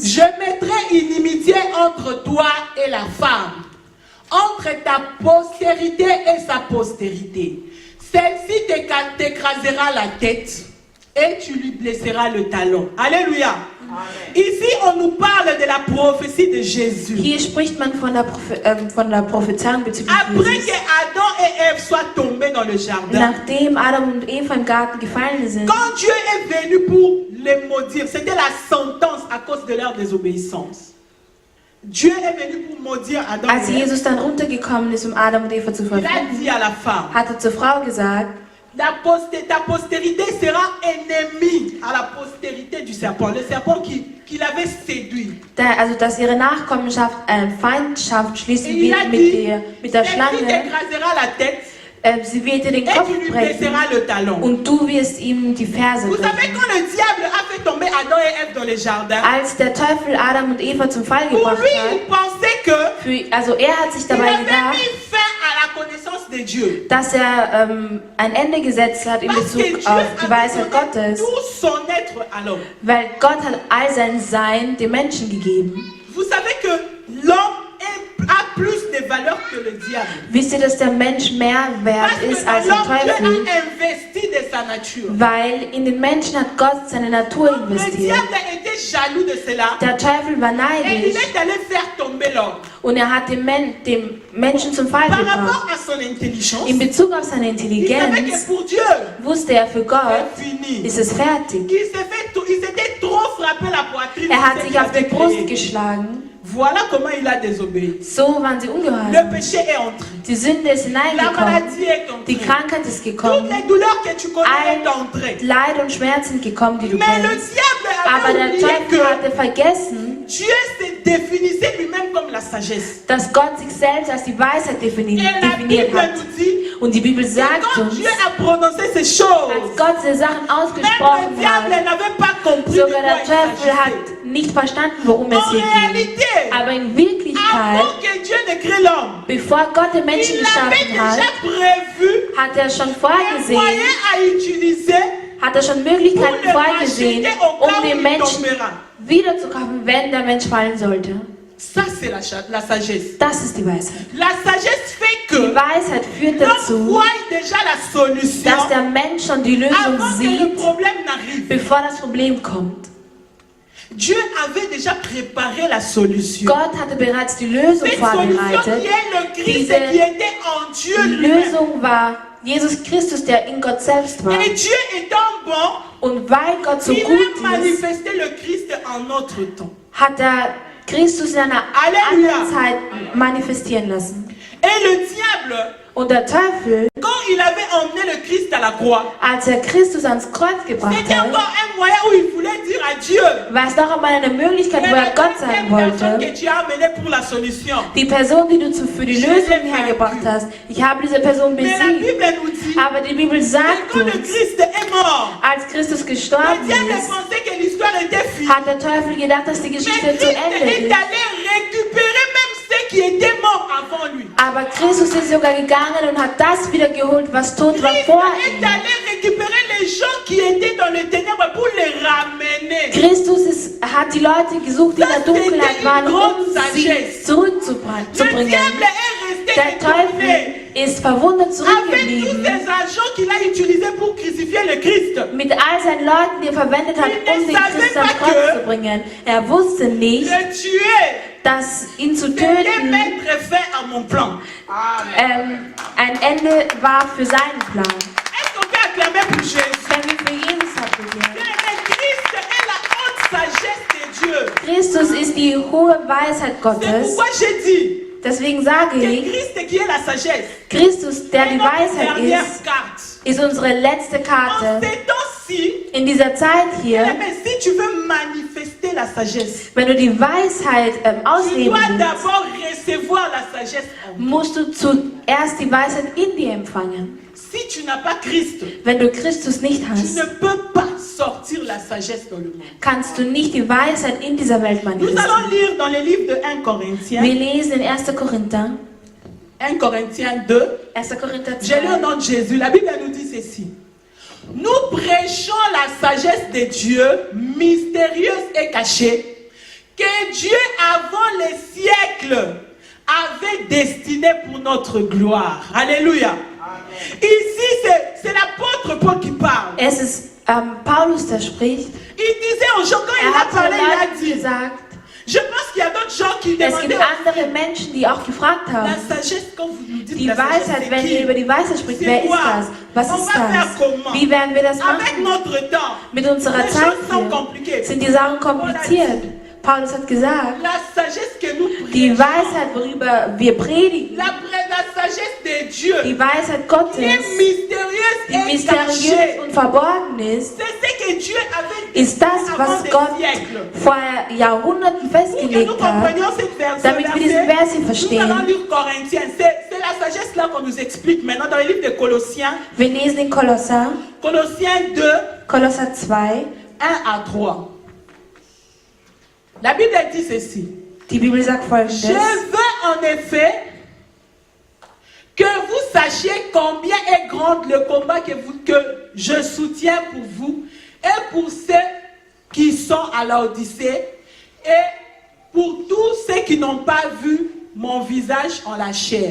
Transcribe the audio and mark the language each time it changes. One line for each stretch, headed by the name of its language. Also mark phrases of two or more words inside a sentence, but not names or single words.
French: je mettrai inimitié entre toi et la femme, entre ta postérité et sa postérité. Celle-ci t'écrasera la tête et tu lui blesseras le talon. Alléluia. Amen. Ici, on nous parle de la prophétie de Jésus.
German: hier spricht man von der Prophezeiung bezüglich
French: Après
German: Jesus.
French: que Adam et Ève soient tombés dans le jardin,
German: Nachdem Adam und Eva im Garten gefallen sind,
French: quand Dieu est venu pour les maudire, c'était la sentence à cause de leur désobéissance. Dieu est venu pour maudire Adam
German: als
French: et Ève.
German: Jesus dann runtergekommen ist, um Adam und Eva zu
French: Il a
German: verfluchen,
French: dit à la femme,
German: hat er zur Frau gesagt,
French: ta postérité sera ennemie à la postérité du serpent. Le serpent qui l'avait séduit.
German: also dass ihre Nachkommenschaft Feindschaft schließen
French: Et il a
German: wird
French: dit,
German: mit der
French: celle-ci
German: Schlange.
French: t'écrasera la tête
German: Sie wird dir den
French: et
German: Kopf
French: tu lui
German: brechen
French: blesseras le talon.
German: und du wirst ihm die Ferse
French: Vous savez,
German: brechen.
French: quand le diable a fait tomber Adam et Ève dans les jardins,
German: Als der Teufel Adam und Eva zum Fall
French: pour
German: gebracht
French: lui,
German: hat,
French: il pensait que
German: also er hat sich
French: il
German: dabei
French: avait
German: gedacht,
French: mis fin à la connaissance de Dieu.
German: dass er ein Ende gesetzt hat in
French: Parce que
German: Bezug
French: Dieu
German: auf die
French: a
German: Weisheit
French: donné
German: Gottes,
French: tout son être à l'homme.
German: weil Gott hat all sein Sein dem Menschen gegeben.
French: Vous savez que l'homme a plus de valeur que le diable.
German: Wisst ihr, dass der Mensch mehr wert
French: Parce
German: ist
French: que
German: als
French: dans
German: der
French: l'homme, Dieu
German: Teufel?
French: a investi de sa nature.
German: Weil in den Menschen hat Gott seine Natur
French: Le
German: investiert.
French: diable était jaloux de cela.
German: Der Teufel war
French: Et il
German: neidisch
French: est allé faire tomber l'homme.
German: und er hat dem Menschen zum Fall
French: Par
German: gebracht.
French: rapport à son intelligence,
German: In Bezug auf seine
French: il savait que
German: Intelligenz
French: pour Dieu,
German: wusste er, für Gott
French: c'est fini.
German: ist es fertig.
French: Il s'était trop frappé la poitrine.
German: Er hat
French: de ce
German: sich
French: qu'il
German: auf die
French: avait
German: Brust
French: créé.
German: geschlagen.
French: Voilà comment il a désobéi.
German: So waren sie
French: Le
German: ungehorsam.
French: péché est entré.
German: Die Sünde ist
French: La
German: hineingekommen.
French: maladie est
German: Die
French: entrée.
German: Krankheit ist
French: Toutes
German: gekommen.
French: les douleurs que tu connais
German: All
French: sont entrées.
German: Leid und Schmerz sind gekommen, die du
French: Mais le
German: kennst.
French: diable
German: Aber
French: avait
German: der
French: oublié
German: Teufel
French: que
German: hatte vergessen,
French: Dieu se définissait lui-même comme la sagesse.
German: dass Gott sich selbst als die Weisheit
French: Et la
German: definiert
French: Bible
German: hat.
French: nous dit,
German: Und die Bibel sagt uns,
French: Dieu a prononcé ces choses,
German: als Gott diese Sachen
French: même
German: ausgesprochen
French: le diable
German: hat,
French: n'avait pas compris de
German: sogar
French: quoi
German: der
French: il
German: Teufel hat
French: s'agissait.
German: nicht verstanden, worum es
French: En
German: hier ging.
French: réalité,
German: Aber in Wirklichkeit,
French: avant que Dieu ne crée l'homme,
German: bevor Gott den Menschen
French: il avait
German: geschaffen hat,
French: déjà prévu
German: hat er schon
French: un
German: vorgesehen,
French: moyen à utiliser
German: hat er schon
French: pour
German: Möglichkeiten
French: le
German: vorgesehen,
French: racheter au cas où
German: den
French: il
German: Menschen
French: tombera.
German: wiederzukaufen, wenn der Mensch fallen sollte.
French: Ça, c'est la sagesse.
German: Das ist die Weisheit.
French: La sagesse fait
German: Die
French: que
German: Weisheit führt
French: l'homme
German: dazu,
French: voit déjà la solution
German: dass der Mensch schon die Lösung
French: avant que le
German: sieht,
French: problème n'arrive.
German: bevor das Problem kommt.
French: Dieu avait déjà préparé la solution.
German: Gott hatte bereits die Lösung
French: Cette solution
German: vorbereitet.
French: qui est le Christ
German: Diese
French: qui était en Dieu
German: Die
French: lui-même.
German: Lösung war Jesus Christus, der in Gott selbst war.
French: Et Dieu étant bon,
German: Und weil Gott so
French: il
German: gut
French: a
German: ist,
French: manifesté le Christ en notre temps.
German: hat er Christus in einer Halleluja. anderen Zeit manifestieren lassen.
French: Et le diable,
German: Und der Teufel,
French: quand il avait emmené le Christ à la croix,
German: als er Christus ans Kreuz gebracht
French: c'était
German: hat,
French: encore un moyen où il voulait dire à Dieu,
German: war es noch einmal eine Möglichkeit, wo er Gott sagen
French: personne
German: wollte,
French: que tu as amené pour la solution.
German: die Person, die du für die Lösung hergebracht hast, ich habe diese Person
French: Mais la
German: besiegt.
French: Bible nous dit,
German: Aber die Bibel
French: que
German: sagt
French: quand le
German: uns,
French: Christ est mort,
German: als Christus
French: le
German: gestorben
French: diable
German: ist,
French: pensait que l'histoire était finie.
German: hat der Teufel gedacht, dass die
French: Mais
German: Geschichte
French: Christ
German: zu
French: est
German: Ende
French: allé
German: ist.
French: récupérer même ceux qui étaient morts avant lui.
German: Aber Christus ist sogar gegangen und hat das wieder geholt, was tot war
French: Christ
German: vor
French: est
German: ihm.
French: allé récupérer les gens qui étaient dans le ténèbre pour les ramener.
German: Hat die Leute gesucht, die in der Dunkelheit waren, um sie
French: Le
German: zurückzubringen.
French: diable est resté
German: Der Teufel
French: étonné
German: ist verwundert
French: avec tous
German: zurückgeblieben
French: ces agents qu'il a utilisés pour crucifier le Christ.
German: mit all seinen Leuten, die er verwendet hat, um den Christus ans Kreuz zu bringen. Er wusste nicht,
French: Le tuer,
German: dass ihn zu
French: c'était
German: töten
French: mettre fin à mon plan.
German: ein Ende war für seinen Plan.
French: Est-ce qu'on peut acclamer pour Jésus?
German: Wenn wir für Jesus applaudieren.
French: Le Christ est la haute sagesse de Dieu.
German: Christus ist die hohe Weisheit
French: C'est
German: Gottes.
French: pourquoi j'ai dit
German: Deswegen sage
French: que
German: ich,
French: Christ qui est la sagesse
German: Christus, der
French: est
German: die
French: notre
German: Weisheit
French: dernière
German: ist,
French: carte.
German: ist unsere letzte
French: En
German: Karte.
French: ces temps-ci,
German: In dieser Zeit hier,
French: mais si tu veux manifester la sagesse,
German: wenn du die Weisheit
French: tu
German: ausleben
French: dois
German: willst,
French: d'abord recevoir la sagesse en toi.
German: musst du zuerst die Weisheit in dir empfangen.
French: Si tu n'as pas Christ,
German: Wenn du Christus nicht
French: tu
German: hast,
French: ne peux pas sortir la sagesse dans le monde.
German: kannst du nicht die Weisheit in dieser Welt
French: Nous allons
German: manifestieren.
French: lire dans le livre de 1 Corinthiens,
German: Wir lesen in 1. Korinther,
French: 1 Corinthiens 2.
German: 1. Korinther
French: J'ai lu au
German: 2.
French: nom de Jésus. La Bible nous dit ceci. Nous prêchons la sagesse de Dieu, mystérieuse et cachée, que Dieu avant les siècles avait destinée pour notre gloire. Alléluia. Ici, c'est l'apôtre Paul qui parle.
German: Es ist Paulus, der spricht.
French: Il disait aux gens, quand il a
German: Hat
French: parlé,
German: den
French: il a
German: Leuten
French: dit,
German: gesagt,
French: je pense qu'il y a d'autres gens qui
German: es gibt
French: demandaient
German: andere Menschen, die auch gefragt
French: la
German: haben,
French: sagesse, quand vous nous dites
German: die
French: la sagesse,
German: Weisheit,
French: c'est
German: wenn
French: qui?
German: ihr über die Weisheit spricht,
French: C'est
German: wer ist
French: quoi?
German: das? Was
French: On
German: ist
French: va faire
German: das?
French: comment?
German: Wie werden wir das
French: Avec
German: machen?
French: notre temps,
German: Mit unserer
French: les
German: Zeit
French: choses sont
German: hier
French: compliquées.
German: sind die Sachen kompliziert. Paulus hat gesagt,
French: La sagesse que nous
German: die
French: prêchons,
German: Weisheit, worüber wir predigen,
French: la sagesse de Dieu,
German: die Weisheit
French: qui
German: Gottes,
French: est mystérieuse
German: die
French: et
German: mysteriös
French: cachée,
German: und verborgen ist,
French: c'est ce que Dieu avait
German: ist das,
French: avant
German: was
French: des
German: Gott
French: siècles.
German: vor Jahrhunderten
French: Pour que nous
German: festgelegt hat,
French: comprenions cette version,
German: damit wir diesen Vers hier
French: nous allons
German: verstehen.
French: lire Corinthiens. C'est la sagesse là qu'on nous explique maintenant dans le livre de Colossiens.
German: Wir lesen in Kolosser,
French: Colossiens 2,
German: Kolosser 2,
French: 1 à 3. La Bible dit ceci.
German: die Bibel sagt
French: Je
German: folgendes.
French: veux en effet que vous sachiez combien est grand le combat que je soutiens pour vous et pour ceux qui sont à l'Odyssée et pour tous ceux qui n'ont pas vu mon visage en la chair.